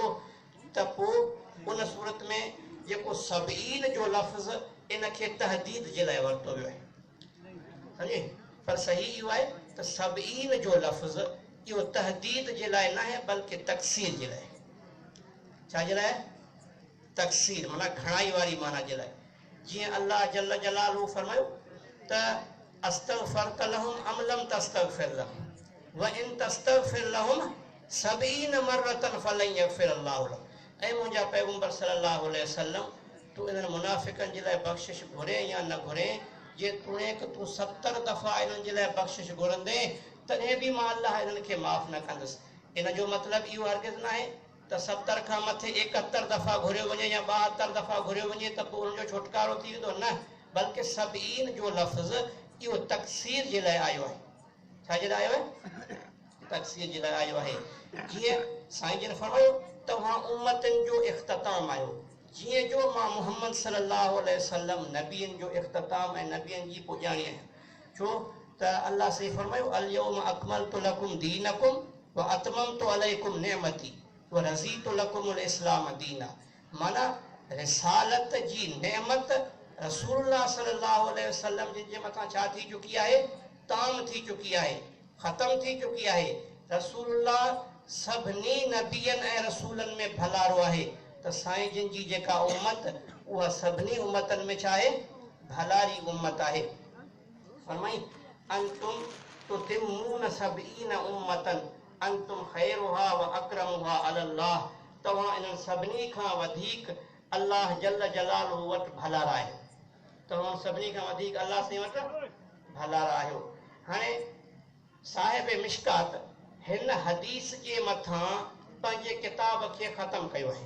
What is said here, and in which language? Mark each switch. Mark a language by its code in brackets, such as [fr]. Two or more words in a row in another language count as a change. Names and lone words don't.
[sd] त पोइ उन सूरत में जेको सबईन जो लफ़्ज़ इनखे तहदीद जे लाइ वरितो वियो आहे, सम्झे? पर सही इहो आहे त सबईन जो लफ़्ज़ इहो तहदीद जे लाइ न आहे, बल्कि तक़सीर जे लाइ। छा जे लाइ? तक़सीर माना घणाई वारी माना जे लाइ। जीअं अल्लाह जल्ल जलालहू फरमायो त [ar] استغفرت لهم أم لم تستغفر لهم وإن تستغفر لهم سبعين مرة فلن يغفر الله لهم. [sd] ऐं मुंहिंजा पैगंबर [ar] صلى الله عليه وسلم, [sd] तूं इन्हनि मुनाफ़िक़नि जे लाइ बख़्शिश घुरे या न घुरे, जे तूं 70 दफ़ा इन्हनि जे लाइ बख़्शिश घुरंदे तॾहिं बि मां अल्लाह इन्हनि खे माफ़ न कंदुसि। इन जो मतिलबु इहो हरगिज़ न आहे त 70 खां मथे 71 दफ़ा घुरियो वञे या 72 दफ़ा घुरियो वञे त पोइ उनजो छुटकारो थी वेंदो, न, बल्कि सबईन जो लफ़्ज़ इहो तक़सीर जे लाइ आयो आहे। छा जे लाइ आयो आहे? तक़सीर जे लाइ आयो आहे। जीअं साईं जिन फरमायो तव्हां उम्मतनि जो इख़्तिताम आहियो, जीअं जो मां मुहम्मद [ar] صلى الله عليه وسلم [sd] नबियनि जो इख़्तिताम ऐं नबियनि जी पुॼाणी आहियां। छो त अल्लाह से फरमायो [ar] اليوم أكملت لكم دينكم وأتممت عليكم نعمتي ورضيت لكم الإسلام دينا. [sd] माना रिसालत जी नेमत रसूलुल्लाह [ar] صلى الله عليه وسلم [sd] जिन जे मथां छा थी चुकी आहे? ताम थी चुकी आहे, ख़तम थी चुकी आहे। रसूलुल्लाह सभिनी नबियनि ऐं रसूलनि में भलारो आहे, त साईं जिन जी जेका उम्मत उहा सभिनी उम्मतनि में छा आहे? भलारी उम्मत आहे। फरमाई [ar] أنتم تتمون سبعين أمة أنتم خيرها وأكرمها على الله, [sd] तव्हां इन्हनि सभिनी खां वधीक [ar] الله جل جلاله [sd] वटि भलारा आहियो, तव्हां सभिनी खां वधीक अल्लाह साईं वटि भलारा आहियो। हाणे साहिब मिशकात हिन हदीस जे मथां पंहिंजे किताब खे ख़तमु कयो आहे।